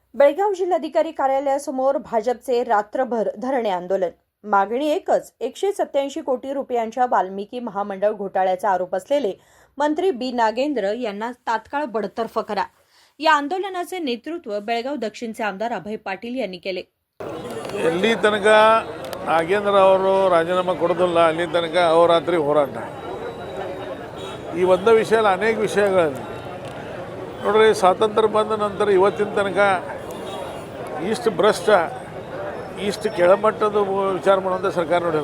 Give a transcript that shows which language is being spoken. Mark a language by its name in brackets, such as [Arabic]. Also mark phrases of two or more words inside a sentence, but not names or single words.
[Marathi] बेळगाव जिल्हाधिकारी कार्यालयासमोर भाजपचे रात्रभर धरणे आंदोलन. मागणी एकच, 187 कोटी रुपयांच्या वाल्मिकी महामंडळ घोटाळ्याचा आरोप असलेले मंत्री बी नागेंद्र यांना तात्काळ बडतर्फ करा. या आंदोलनाचे नेतृत्व बेळगाव दक्षिणचे आमदार अभय पाटील यांनी केले. [Kannada] ಎಲ್ಲಿ ತನಕ ನಾಗೇಂದ್ರ ಅವರು ರಾಜೀನಾಮೆ ಕೊಡೋದಿಲ್ಲ ಅಲ್ಲಿ ತನಕ ಅಹೋರಾತ್ರಿ ಹೋರಾಟ. ಈ ಒಂದು ವಿಷಯ ಅಲ್ಲ, ಅನೇಕ ವಿಷಯಗಳಲ್ಲಿ ನೋಡ್ರಿ, ಸ್ವಾತಂತ್ರ್ಯ ಬಂದ ನಂತರ ಇವತ್ತಿನ ತನಕ ಇಷ್ಟು ಭ್ರಷ್ಟ, ಇಷ್ಟು ಕೆಳಮಟ್ಟದ ವಿಚಾರ ಮಾಡುವಂಥ ಸರ್ಕಾರ ನೋಡಿಲ್ಲ.